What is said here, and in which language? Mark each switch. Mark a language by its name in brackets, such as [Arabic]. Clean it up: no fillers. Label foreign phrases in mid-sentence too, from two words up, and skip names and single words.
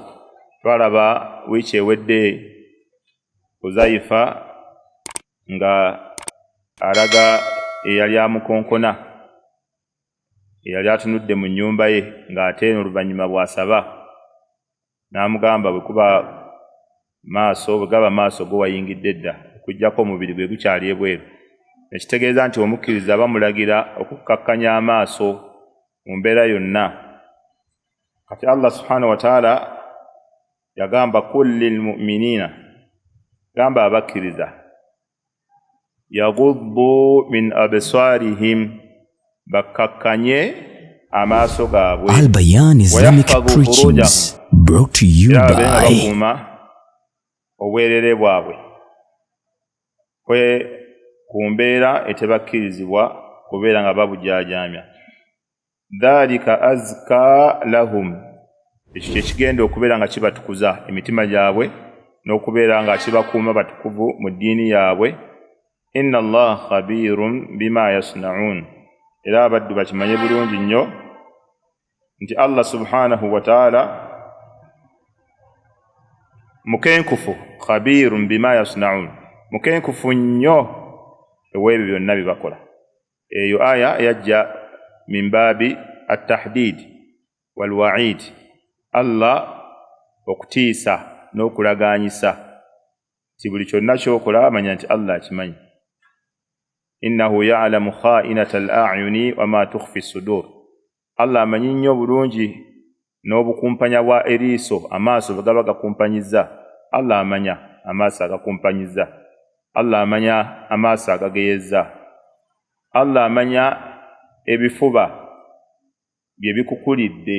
[Ganda] Twalaba wiiki ewedde Uzaifa nga alaga eyali amukonkona, eyali atunudde mu nnyumba ye ng'ate oluvannyuma bw'asaba n'amugamba bwe gaba maaso go wayingidde dda okuggyako omubiri gwe gukyali ebweru. Ekitegeeza nti omukkiriza bamulagira okukakkanya amaaso mu mbeera yonna. Kati Allah [Arabic] سبحانه وتعالى [Ganda] yagamba [Arabic] قل للمؤمنين, [Ganda] gamba abakkiriza [Arabic] يغضوا من أبصارهم, [Ganda] bakkakkanye amaaso gaabwe. [English] Al Bayan Islamic Preachings brought to you by [Ganda] obwerere bwabwe ku mbeera etebakkirizibwa kubeera nga babujaajamya. [Arabic] ذلك أزكى لهم, [Ganda] ekyo kyekigenda okubeera nga kibatukuza emitima gyabwe n'okubeera nga kibakuuma batukuvu mu ddiini yaabwe. [Arabic] إن الله خبير بما يصنعون, [Ganda] era abaddu bakimanye bulungi nnyo nti Allah [Arabic] سبحانه وتعالى [Ganda] mukenkufu, [Arabic] خبير بما يصنعون, [Ganda] mukenkufu nnyo ew'ebyo byonna bye bakola. Eyo aya yajja [Arabic] من باب التهديد والوعيد, [Ganda] Allah okutiisa n'okulagaanyisa ti buli kyonna ky'okola amanya nti Allah akimanyi. [Arabic] إنه يعلم خائنة الأعين وما تخفي الصدور, [Ganda] Allah amanyi nnyo bulungi n'obukumpanya bwa eriiso, amaaso bwe gaba gakumpanyizza. Allah amanya amaaso agakumpanyizza, Allah amanya amaaso agageyezza, Allah amanya ebifuba bye bikukulidde.